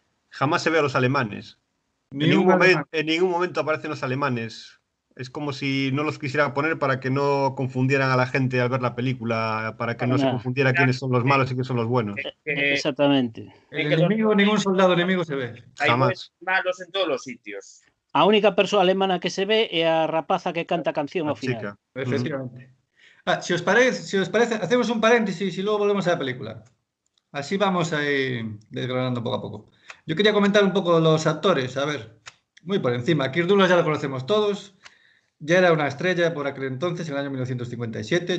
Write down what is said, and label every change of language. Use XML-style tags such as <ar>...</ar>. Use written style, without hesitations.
<es>Jamás se ve a los alemanes. En ningún momento aparecen los alemanes. Es como si no los quisieran poner para que no confundieran a la gente al ver la película, para que no se confundiera quiénes son los malos y quiénes son los buenos. Exactamente. El enemigo, ningún soldado enemigo se ve. Jamás. Hay malos en todos los sitios.</es> <gl>A única persoa alemana que se ve é a rapaza que canta a canción ao final.</gl> <es>Efectivamente. Si os parece, hacemos un paréntesis y luego volvemos a la película. Así vamos a ir desgranando poco a poco. Yo quería comentar un poco los actores, a ver, muy por encima. Kirk Douglas ya lo conocemos todos. Ya era una estrella por aquel entonces, en el año 1957.</es>